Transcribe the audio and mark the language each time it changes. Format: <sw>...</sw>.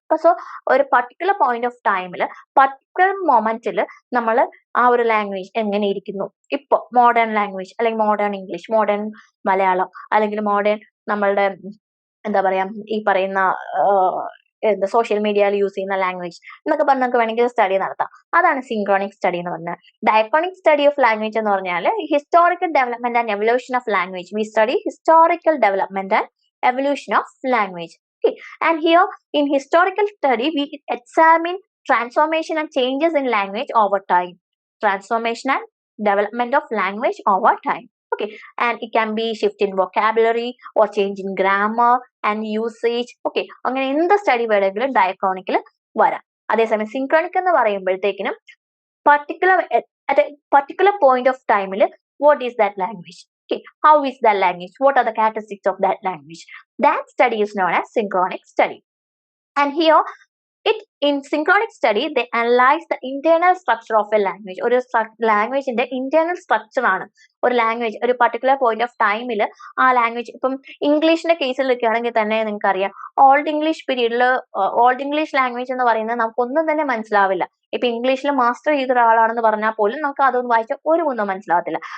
<ml>അപ്പൊ സോ ഒരു particular point of ടൈമിൽ പർട്ടിക്കുലർ മൊമെന്റിൽ നമ്മൾ ആ ഒരു ലാംഗ്വേജ് എങ്ങനെ ഇരിക്കുന്നു, ഇപ്പൊ മോഡേൺ ലാംഗ്വേജ് അല്ലെങ്കിൽ മോഡേൺ ഇംഗ്ലീഷ്, മോഡേൺ മലയാളം അല്ലെങ്കിൽ മോഡേൺ നമ്മളുടെ എന്താ പറയാ ഈ പറയുന്ന സോഷ്യൽ മീഡിയയിൽ യൂസ് ചെയ്യുന്ന ലാംഗ്വേജ് എന്നൊക്കെ പറഞ്ഞ് നമുക്ക് വേണമെങ്കിൽ സ്റ്റഡി നടത്താം. അതാണ് സിൻക്രോണിക് സ്റ്റഡി എന്ന് പറഞ്ഞാൽ. ഡയക്രോണിക് സ്റ്റഡി ഓഫ് ലാംഗ്വേജ് എന്ന് പറഞ്ഞാൽ</ml> <en>Historical development and evolution of language. We study historical development and evolution of language. Okay. And here in historical study we examine transformation and changes in language over time. Transformation and development of language over time. Okay. And it can be shift in vocabulary or change in grammar and usage. Okay.</en> <ml>അങ്ങനെ എന്ത് study വേണമെങ്കിലും ഡയക്രോണിക്കിൽ വരാം. അതേസമയം synchronic എന്ന് പറയുമ്പോഴത്തേക്കിനും</ml> <en>at a particular point of time what is that language? Okay, how is that language? What are the characteristics of that language? That study is known as synchronic study. And here, in synchronic study, they analyze the internal structure of a language.</en> <ml>ഒരു ലാംഗ്വേജിന്റെ internal structure ആണ്. ഒരു language ഒരു particular point of ടൈമിൽ ആ language ഇപ്പം ഇംഗ്ലീഷിന്റെ കേസിലൊക്കെ ആണെങ്കിൽ തന്നെ നിങ്ങൾക്കറിയാം ഓൾഡ് ഇംഗ്ലീഷ് പീരീഡിൽ ഓൾഡ് ഇംഗ്ലീഷ് ലാംഗ്വേജ് എന്ന് പറയുന്നത് നമുക്കൊന്നും തന്നെ മനസ്സിലാവില്ല. ഇപ്പൊ ഇംഗ്ലീഷിൽ മാസ്റ്റർ ചെയ്ത ഒരാളാണെന്ന് പറഞ്ഞാൽ പോലും നമുക്ക് അതൊന്നും വായിച്ചാൽ ഒരു ഒന്നും മനസ്സിലാവത്തില്ല.</ml>